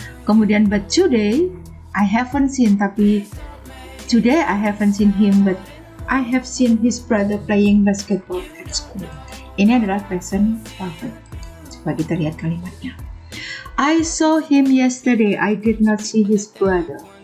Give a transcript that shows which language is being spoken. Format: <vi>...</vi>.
<en>Kemudian but today I haven't seen, tapi today I haven't seen him, but I have seen his brother playing basketball at school.</en> <id>Ini adalah present perfect. Coba kita lihat kalimatnya.</id> <en>I saw him yesterday, I did not see his brother.</en>